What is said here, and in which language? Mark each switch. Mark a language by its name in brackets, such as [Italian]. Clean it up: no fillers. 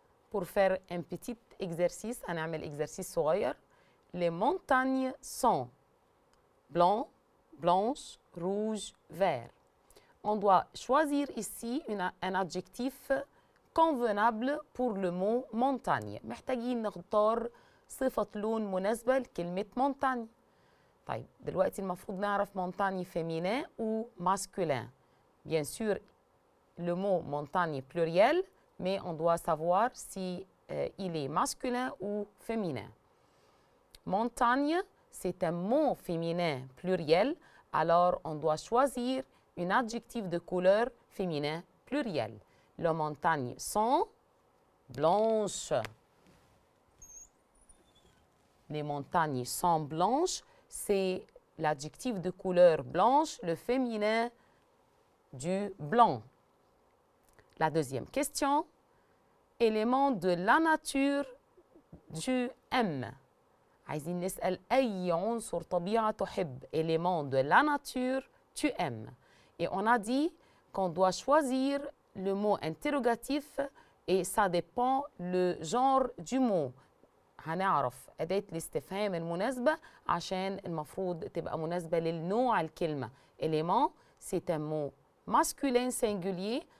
[French] Pour faire un petit exercice, [Arabic] هنعمل exercice صغير. [French] Les montagnes sont blanc, blanche, rouge, vert. On doit choisir ici un adjectif convenable pour le mot montagne. [Arabic] محتاجين نختار صفة لون مناسبة لكلمة montagne. طيب دلوقتي المفروض نعرف [French] montagne féminin ou masculin. Bien sûr, le mot montagne pluriel, mais on doit savoir si il est masculin ou féminin. Montagne, c'est un mot féminin pluriel, alors on doit choisir un adjectif de couleur féminin pluriel. Les montagnes sont blanches. Les montagnes sont blanches, c'est l'adjectif de couleur blanche, le féminin du blanc. La deuxième question, élément de la nature du M. [Arabic] عايزين نسأل أي عنصر طبيعة تحب. [French] Élément de la nature tu aimes. Et on a dit qu'on doit choisir le mot interrogatif et ça dépend le genre du mot. [Arabic] هنعرف أداة الاستفهام المناسبة عشان المفروض تبقى مناسبة للنوع الكلمة. [French] Élément, c'est un mot masculin singulier.